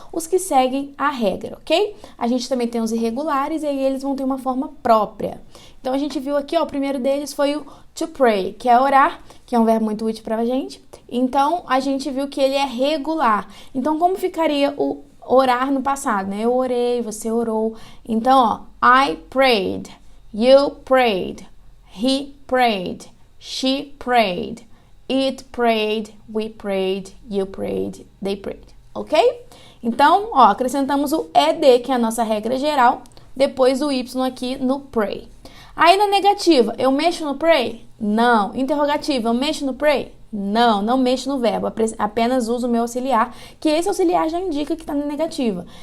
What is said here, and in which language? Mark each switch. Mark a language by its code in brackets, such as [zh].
[pt] Os que seguem a regra, ok? A gente também tem os irregulares e aí eles vão ter uma forma própria. Então, a gente viu aqui, ó, o primeiro deles foi o to pray, que é orar, que é um verbo muito útil pra gente. Então, a gente viu que ele é regular. Então, como ficaria o orar no passado, né? Eu orei, você orou. Então, ó, [en] I prayed, you prayed, he prayed, she prayed, it prayed, we prayed, you prayed, they prayed, ok? [pt] Então, ó, acrescentamos o ed, que é a nossa regra geral, depois o y aqui no pray. Aí na negativa, eu mexo no pray? Não. Interrogativa, eu mexo no pray? Não, não mexo no verbo, apenas uso o meu auxiliar, que esse auxiliar já indica que está na negativa.